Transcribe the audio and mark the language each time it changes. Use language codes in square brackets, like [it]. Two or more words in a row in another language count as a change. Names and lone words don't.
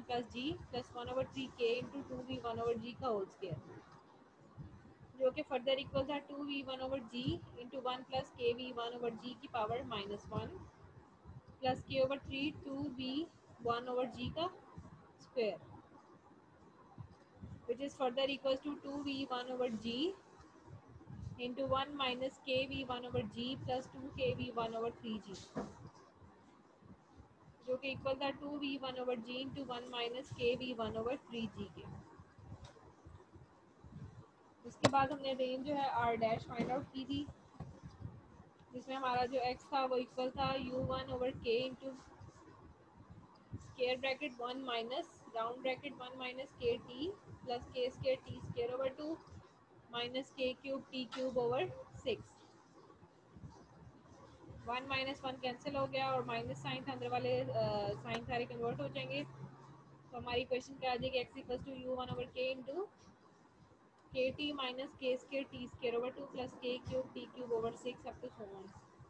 [en] plus g plus one over three k into two v one over g का whole square, [hi] जो कि [en] further equal था two v one over g into one plus k v one over g की power minus one plus k over three two v one over g का square, which is further equals to 2v1 over g into 1 minus kv1 over g plus 2kv1 over 3g, [hi] जो कि इक्वल था [en] 2v1 over g into 1 minus kv1 over 3g के। [hi] उसके बाद हमने रेंज जो है [en] r dash find out [hi] की थी, जिसमें हमारा जो x था वो इक्वल था [en] u1 over k into square bracket 1 minus round bracket 1 minus k t plus k square t square over 2 minus k cube t cube over 6. one minus one cancel [hi] हो गया और [en] minus sign [hi] था, अंदर वाले साइन सारे कन्वर्ट हो जाएंगे, तो हमारी क्वेश्चन क्या आ जाएगी, [en] x equals to u one over k into k t minus k square t square over two plus k cube t cube over six up to so on.